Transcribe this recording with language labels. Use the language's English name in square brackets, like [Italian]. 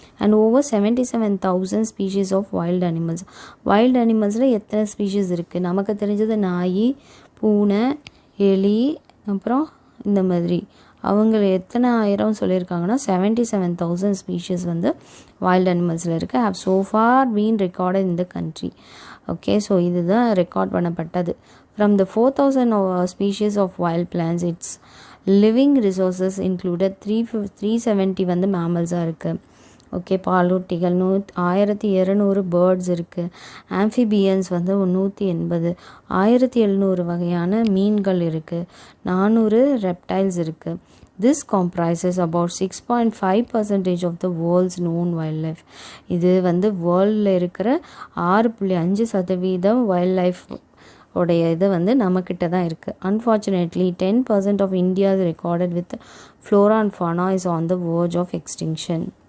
[English] And over 77,000 species of wild animals. [Tamil] Wild அனிமல்ஸில் எத்தனை species இருக்குது நமக்கு தெரிஞ்சது, நாய், பூனை, எலி, அப்புறம் இந்த மாதிரி அவங்க எத்தனை ஆயிரம் சொல்லியிருக்காங்கன்னா 77,000 ஸ்பீஷீஸ் வந்து வைல்டு அனிமல்ஸில் இருக்குது. [English] Have so far been recorded in the country. [Tamil] Okay, so இதுதான் ரெக்கார்ட் பண்ணப்பட்டது. [English] from the 4,000 species of wild plants, it's living resources included 370 [Tamil] வந்து மேமல்ஸாக இருக்குது. ஓகே, பாலூட்டிகள் 1200 பேர்ட்ஸ் இருக்குது. ஆம்ஃபிபியன்ஸ் வந்து 180, 1700 வகையான மீன்கள் இருக்குது, 400 ரெப்டைல்ஸ் இருக்குது. [English] This comprises about 6.5% of the world's known wildlife. [Tamil] இது வந்து வேர்ல்டில் இருக்கிற 6.5% வைல்ட் லைஃப் உடைய இது வந்து நம்மக்கிட்ட தான் இருக்குது. [English] Unfortunately 10% of India's recorded with flora and fauna is on the verge of extinction.